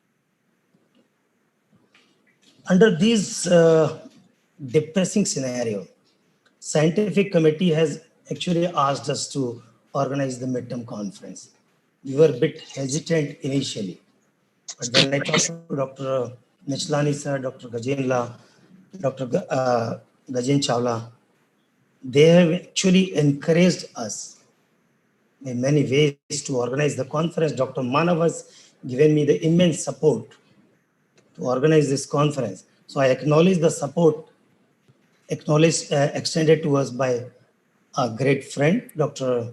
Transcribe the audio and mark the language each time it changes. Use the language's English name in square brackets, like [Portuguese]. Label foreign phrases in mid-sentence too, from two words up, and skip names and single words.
[English] Under these depressing scenario, scientific committee has actually asked us to organize the midterm conference. We were a bit hesitant initially, but when I talked to Dr. Nichlani sir, Dr. Gajenla, Dr. Gajen Chawla, they have actually encouraged us in many ways to organize the conference. Dr. Manav has given me the immense support to organize this conference. So I acknowledge the support extended to us by a great friend, Dr.